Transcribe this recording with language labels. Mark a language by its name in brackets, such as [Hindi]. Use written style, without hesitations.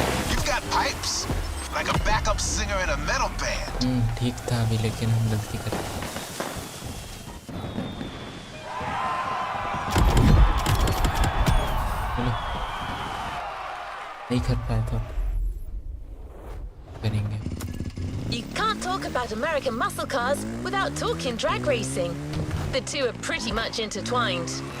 [English] You've got pipes, like a backup singer in a metal band. [Hindi] ठीक था अभी, लेकिन हम गलती कर रहे हैं। चलो, नहीं कर पाए तो करेंगे। [English] You can't talk about American muscle cars without talking drag racing. The two are pretty much intertwined.